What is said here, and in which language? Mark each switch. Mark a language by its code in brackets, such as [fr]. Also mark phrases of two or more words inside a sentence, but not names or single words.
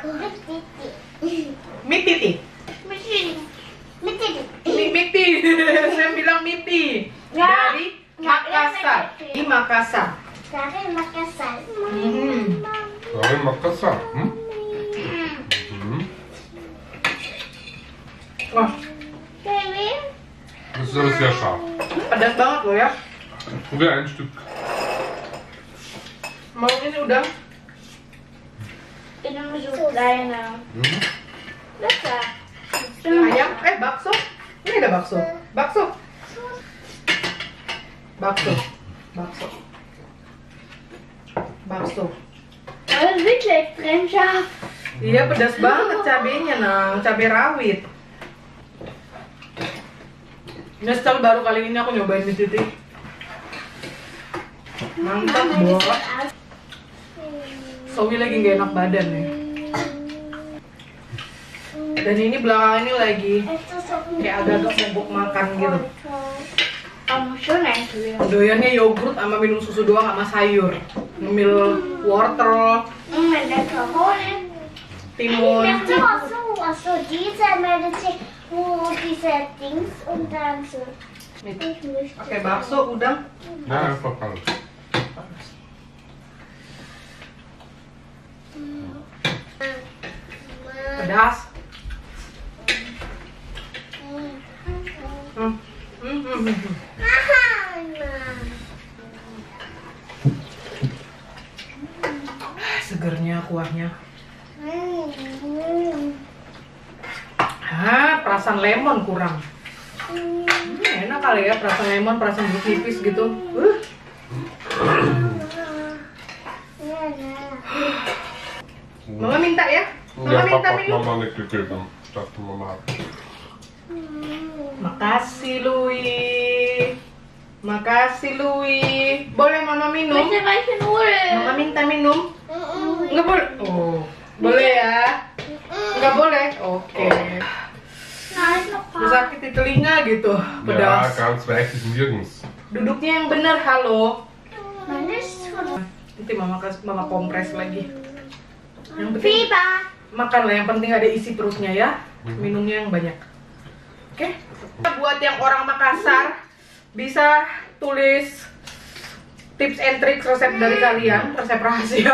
[id] Mie titi. Miti. Saya bilang miti. Ya. Dari Makassar. Di Makassar. Dari Makassar. Dari Makassar. Wah, Baby. [de] Das ist sehr scharf. [id] pedas banget loh ya. [de] Probier ein Stück. [id] Mau ini udang? [de] In einem so kleiner. Lecker. [id] Ayam? Bakso? Ini ada bakso. Bakso. [de] Das ist wirklich extrem scharf. [id] Iya, pedas banget cabenya, Nang. Cabai rawit. Nyesel baru kali ini aku nyobain mie titi. Mantap, Bo. Zoe lagi gak enak badan nih. Dan ini belakangan ini lagi kayak agak-agak mogok makan gitu. [de] Kamu schon eigentlich. [id] Doyannya yogurt sama minum susu doang sama sayur. Ngemil wortel, [de] Lecker. Holen. [id] timun. [de] So, diese Medizin, wo diese Dings und dann so. [id] Nih, [de] Ich möchte. [id] pakai bakso, udang. [de] Ja, einfach alles. [id] Pedas. Segernya kuahnya. Perasan lemon kurang. Enak kali ya, perasan lemon, perasan jeruk nipis gitu. Mama minta ya? Mama [de] Ja, [id] minta [de] Papa hat [id] minum. [de] Mama nicht gegeben. Ich dachte, Mama hat. [id] Makasih Louis. Makasih Louis. Boleh Mama minum? [de] Bitte welche Nudeln? [id] Mama minta minum? Nggak boleh? Oh, boleh ya? Nggak boleh? Oke. [de] Nein, noch [id] Lu sakit di telinga gitu, [de] Ja, [id] pedas. [de] ganz weich ist nirgends. [id] Duduknya yang benar, halo. [de] Manis von [id] Nanti mama kompres lagi. Yang penting [de] Fieber. [id] makan lah, yang penting ada isi perutnya ya. Minumnya yang banyak. Oke. Buat yang orang Makassar, bisa tulis [en] tips and tricks [id] resep dari kalian, resep rahasia.